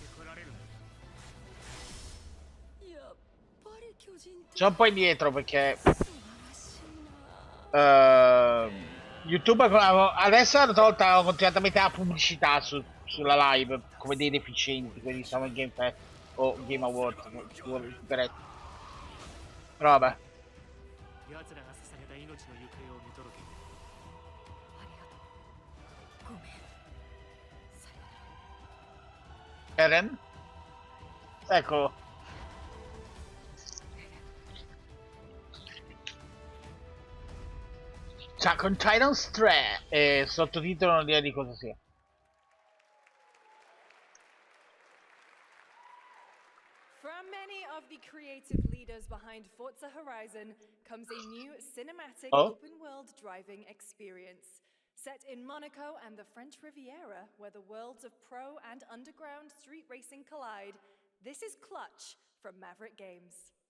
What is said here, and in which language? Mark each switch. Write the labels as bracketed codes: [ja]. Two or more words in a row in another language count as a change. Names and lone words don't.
[it] C'è un po' indietro perché YouTube adesso hanno tolto continuamente la pubblicità sulla live come dei deficienti, quelli stanno in Game Fest o Game Awards. Però vabbè. [ja] 奴らが捧げた命の行方を見届ける。ごめん。 [it] Eren? Eccolo. Attack on Titans 3 e sottotitolo non direi di cosa sia. [en] From many of the creative leaders behind Forza Horizon comes a new cinematic open-world driving experience. Set in Monaco and the French Riviera, where the worlds of pro and underground street racing collide, this is Clutch from Maverick Games.